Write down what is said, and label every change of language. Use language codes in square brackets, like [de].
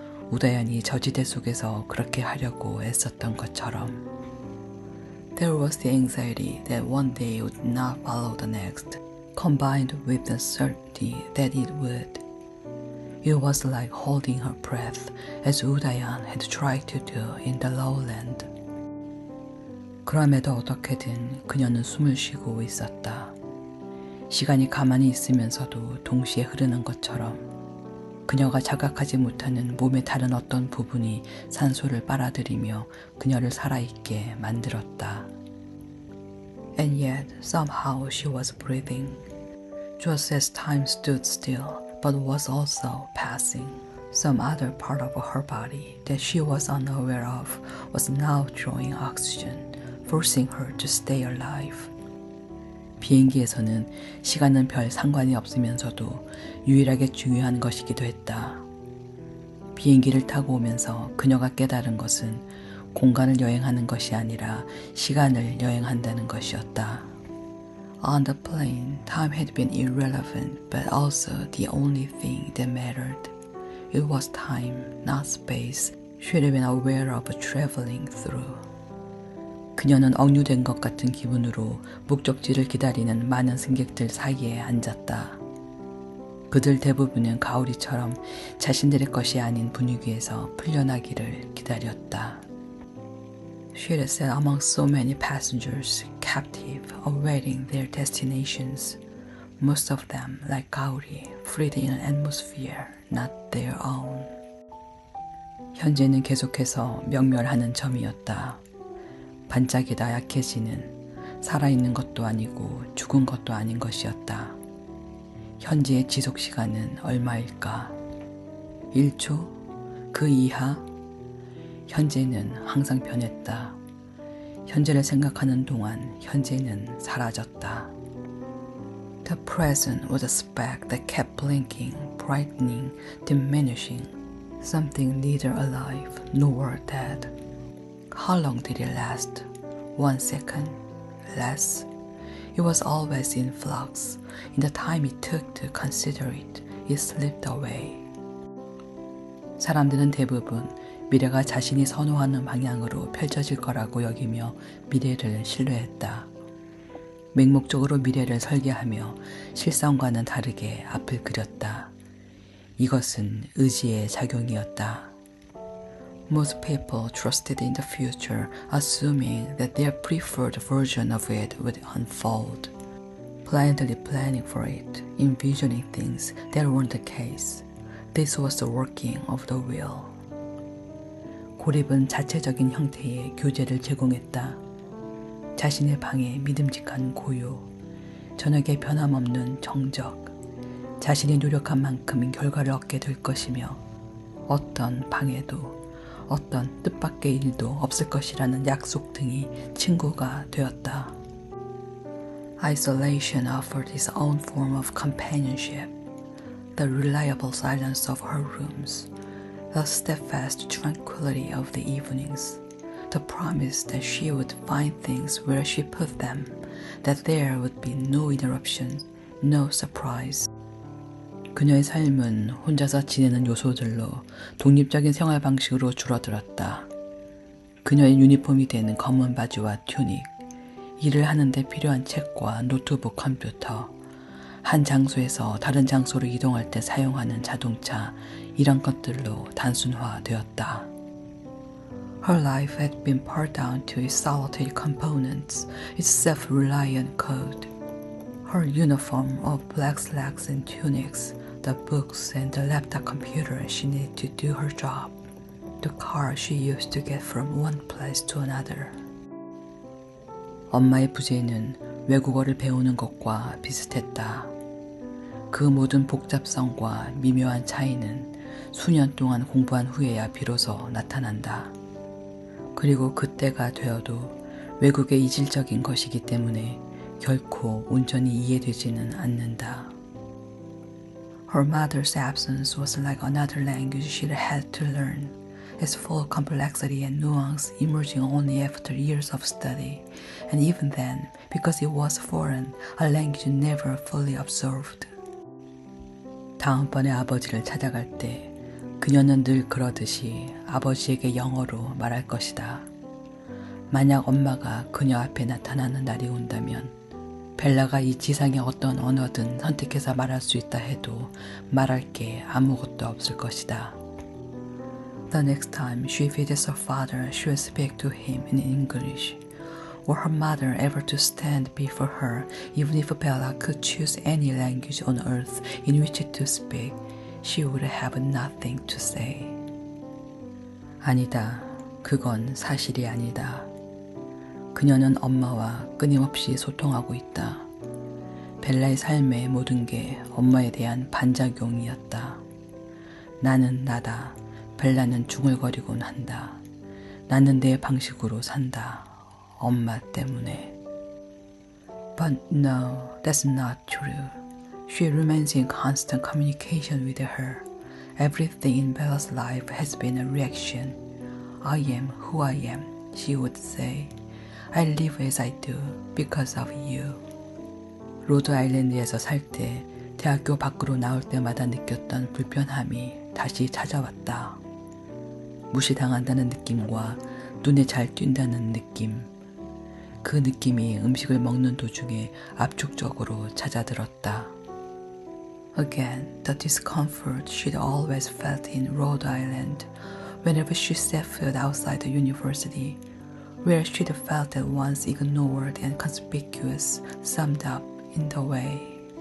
[ko] 우다연이 저지대 속에서 그렇게 하려고 애썼던 것처럼. [en] There was the anxiety that one day would not follow the next, combined with the certainty that it would. It was like holding her breath as Udayan had tried to do in the lowland. [ko] 그럼에도 어떻게든 그녀는 숨을 쉬고 있었다. 시간이 가만히 있으면서도 동시에 흐르는 것처럼 그녀가 자각하지 못하는 몸의 다른 어떤 부분이 산소를 빨아들이며 그녀를 살아있게 만들었다. [en] And yet, somehow she was breathing, just as time stood still, but was also passing. Some other part of her body that she was unaware of was now drawing oxygen, forcing her to stay alive. [ko] 비행기에서는 시간은 별 상관이 없으면서도 유일하게 중요한 것이기도 했다. 비행기를 타고 오면서 그녀가 깨달은 것은 공간을 여행하는 것이 아니라 시간을 여행한다는 것이었다. [en] On the plane, time had been irrelevant, but also the only thing that mattered. It was time, not space, she had been aware of traveling through. [ko] 그녀는 억류된 것 같은 기분으로 목적지를 기다리는 많은 승객들 사이에 앉았다. 그들 대부분은 가오리처럼 자신들의 것이 아닌 분위기에서 풀려나기를 기다렸다. [en] She had sat among so many passengers, captive, awaiting their destinations. Most of them, like Gauri, freed in an atmosphere not their own. [ko] 현재는 계속해서 명멸하는 점이었다. 반짝이다 약해지는, 살아있는 것도 아니고 죽은 것도 아닌 것이었다. 현재의 지속시간은 얼마일까? 1초? 그 이하? 현재는 항상 변했다. 현재를 생각하는 동안 현재는 사라졌다. [en] The present was a speck that kept blinking, brightening, diminishing. Something neither alive nor dead. How long did it last? 1 second? Less? It was always in flux. In the time it took to consider it, it slipped away. [ko] 사람들은 대부분 미래가 자신이 선호하는 방향으로 펼쳐질 거라고 여기며 미래를 신뢰했다. 맹목적으로 미래를 설계하며 실상과는 다르게 앞을 그렸다. 이것은 의지의 작용이었다. [en] Most people trusted in the future, assuming that their preferred version of it would unfold, blindly planning for it, envisioning things that weren't the case. This was the working of the will. [ko] 고립은 자체적인 형태의 교제를 제공했다. 자신의 방에 믿음직한 고요, 저녁에 변함없는 정적, 자신이 노력한 만큼 결과를 얻게 될 것이며 어떤 방해도 어떤 뜻밖의 일도 없을 것이라는 약속 등이 친구가 되었다. [en] Isolation offered its own form of companionship. The reliable silence of her rooms, the steadfast tranquility of the evenings, the promise that she would find things where she put them, that there would be no interruption, no surprise. [ko] 그녀의 삶은 혼자서 지내는 요소들로 독립적인 생활 방식으로 줄어들었다. 그녀의 유니폼이 되는 검은 바지와 튜닉, 일을 하는데 필요한 책과 노트북 컴퓨터, 한 장소에서 다른 장소로 이동할 때 사용하는 자동차, 이런 것들로 단순화되었다. [en] Her life had been pared down to its solitary components, its self-reliant code. Her uniform of black slacks and tunics, the books and the laptop computer she needed to do her job, the car she used to get from one place to another. [ko] 엄마의 부재는 외국어를 배우는 것과 비슷했다. 그 모든 복잡성과 미묘한 차이는 수년 동안 공부한 후에야 비로소 나타난다. 그리고 그때가 되어도 외국의 이질적인 것이기 때문에 결코 온전히 이해되지는 않는다. [en] Her mother's absence was like another language she had to learn, its full complexity and nuance emerging only after years of study, and even then, because it was foreign, a language never fully absorbed. [ko] 다음번에 아버지를 찾아갈 때 그녀는 늘 그러듯이 아버지에게 영어로 말할 것이다. 만약 엄마가 그녀 앞에 나타나는 날이 온다면 벨라가 이 지상의 어떤 언어든 선택해서 말할 수 있다 해도 말할 게 아무것도 없을 것이다. [en] The next time she visits her father, she will speak to him in English. Were her mother ever to stand before her, even if Bella could choose any language on earth in which to speak, she would have nothing to say. [ko] 아니다. 그건 사실이 아니다. 그녀는 엄마와 끊임없이 소통하고 있다. 벨라의 삶의 모든 게 엄마에 대한 반작용이었다. 나는 나다. 벨라는 중얼거리곤 한다. 나는 내 방식으로 산다. 엄마 때문에. [en] But no, that's not true. She remains in constant communication with her. Everything in Bella's life has been a reaction. I am who I am, she would say. I live as I do because of you. [ko] 로드 아일랜드에서 살 때 대학교 밖으로 나올 때마다 느꼈던 불편함이 다시 찾아왔다. 무시당한다는 느낌과 눈에 잘 띈다는 느낌. 그 느낌이 음식을 먹는 도중에 압축적으로 찾아들었다. [en] Again, the discomfort she'd always felt in Rhode Island whenever she set foot outside the university, where she'd felt at once ignored and conspicuous, summed up in the way.